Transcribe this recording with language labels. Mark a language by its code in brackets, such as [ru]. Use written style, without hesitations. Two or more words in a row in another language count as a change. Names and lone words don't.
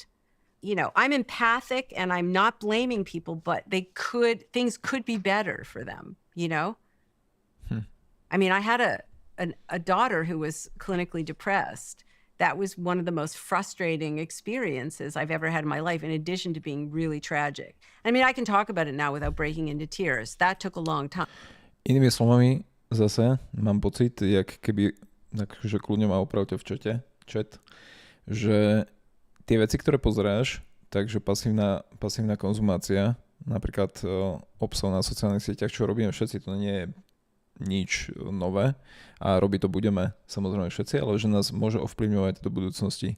[en] I'm empathic and I'm not blaming people, but things could be better for them, I mean, I had a daughter who was clinically depressed. That was one of the most frustrating experiences I've ever had in my life, in addition to being really tragic. I mean, I can talk about it now without breaking into tears. That took a long time. [sk] Inými slovami, zase mám pocit, jak keby, takže kľudne ma opravte v chat, že tie veci, ktoré pozeráš, takže pasívna konzumácia, napríklad obsah na sociálnych sieťach, čo robíme všetci, to nie je nič nové a robiť to budeme samozrejme všetci, ale že nás môže ovplyvňovať do budúcnosti.